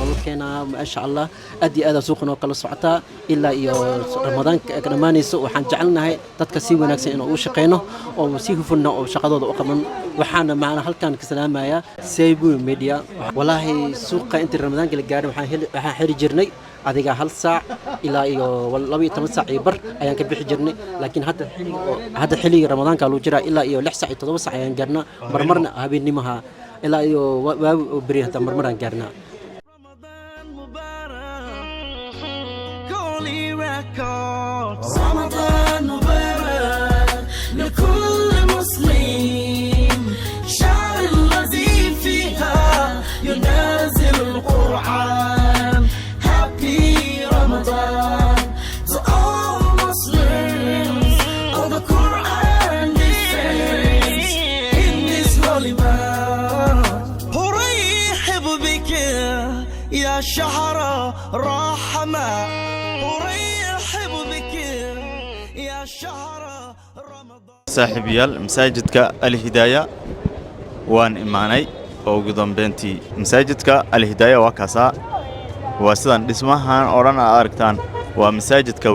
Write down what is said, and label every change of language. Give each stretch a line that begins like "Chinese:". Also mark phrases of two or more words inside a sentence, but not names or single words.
Somali: loo keenaa
Arabic: ما شاء الله
Somali: aad iyo aad suuqna kala socotaa ilaa iyo ramadaanka ka dhamaanayso waxaan jecelnahay dadka si wanaagsan inuu u shaqeeyno oo si hufan oo shaqadooda u qaban waxaana macna halkaan ka salaamaya Saydabu Media wallahi suuqa inta ramadaanka la gaaray waxaan xiri jirnay adiga hal saac ilaa iyo 12 saac iyo bar ayaan ka bixi jirnay laakiin hadda xilliga ramadaanka loo jiraa ilaa iyo 6 saac iyo 7 saac ayaan gaarnaa marmarna habeennimaha ilaa iyo waa bari hata marmaraan gaarnaa
Arabic: رمضان مبارك لكل مسلم شهر الذي فيها ينزل القرآن
English: Happy Ramadan to all Muslims all the Quran descends in this holy month
Arabic: أرحب بك يا شهر رحمة
Somali: saaxiibayaal masaajidka Al-Hidaaya waan imaanay oo ugu dambeyntii masaajidka Al-Hidaaya waa kaasa waa sidan dhismahan oran aragtaan waa masaajidka